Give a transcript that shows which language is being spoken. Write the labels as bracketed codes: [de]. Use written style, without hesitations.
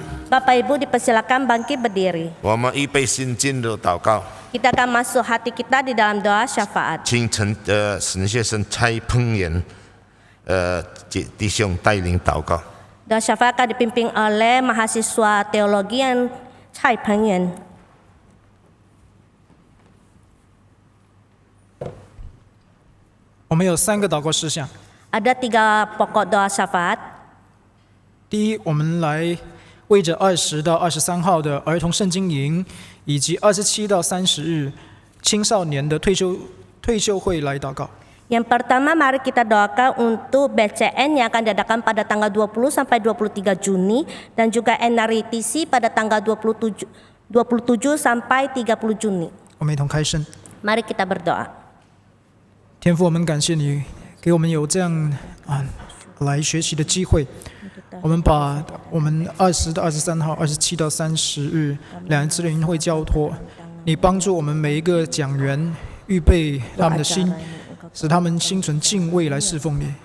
[id] Bapak Ibu dipersilakan bangkit berdiri. [zh] 我们预备心进入祷告。 [id] Kita akan masuk hati kita di dalam doa syafaat. [zh] 请神学生蔡鹏元弟兄带领祷告。 [id] Doa syafaat akan dipimpin oleh mahasiswa teologi yang Cai Pengyan. [zh] 我们有3个祷告事项。 [id] Ada 3 pokok doa syafaat. [zh] 第一，我们来为着20到23号的儿童圣经营，以及27到30日青少年的退休会来祷告。 [id] Yang pertama, mari kita doakan untuk BCN yang akan diadakan pada tanggal 20 sampai 23 Juni dan juga NRITC pada tanggal 27 sampai 30 Juni. [zh] 我们一同开声。 [id] Mari kita berdoa. [zh] 天父，我们感谢你给我们有这样来学习的机会。我们把我们20到23号、27到30日2次的营会交托，你帮助我们每一个讲员预备他们的心，使他们心存敬畏来侍奉你。